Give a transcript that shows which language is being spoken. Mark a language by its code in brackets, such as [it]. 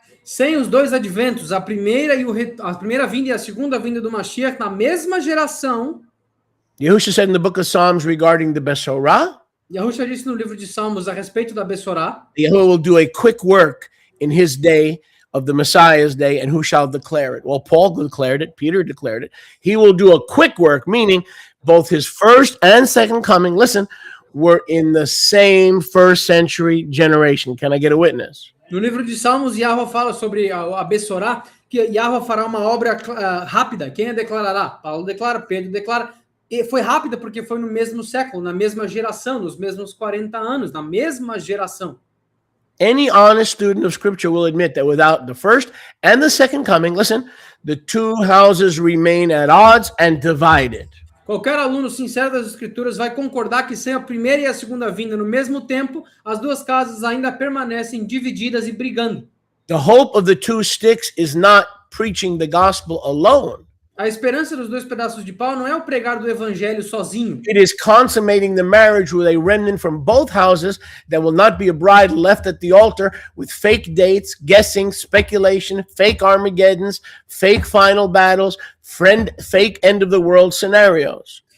[pt] Sem os dois adventos, a primeira vinda e a segunda vinda do Mashiach na mesma geração. [en] Yahushua said in the book of Psalms regarding the Besorah, [pt] Yahushua disse no livro de Salmos a respeito da Bessorá, [en] Yahuwah will do a quick work in his day of the Messiah's day, and who shall declare it? Well, Paul declared it, Peter declared it. He will do a quick work, meaning both his first and second coming, listen, were in the same first century generation. Can I get a witness? [pt] No livro de Salmos, Yahweh fala sobre a Bessorá, que Yahweh fará uma obra rápida. Quem a declarará? Paulo declara, Pedro declara. E foi rápida porque foi no mesmo século, na mesma geração, nos mesmos 40 anos, na mesma geração. [en] Any honest student of Scripture will admit that without the first and the second coming, listen, the two houses remain at odds and divided. [pt] Qualquer aluno sincero das Escrituras vai concordar que sem a primeira e a segunda vinda no mesmo tempo, as duas casas ainda permanecem divididas e brigando. [en] The hope of the two sticks is not preaching the gospel alone. [pt] A esperança dos dois pedaços de pau não é o pregar do evangelho sozinho. [en] It is consummating the marriage with a remnant from both houses that will not be a bride left at the altar with fake dates, guessing, speculation, fake Armageddons, fake final battles, fake end of the world scenarios.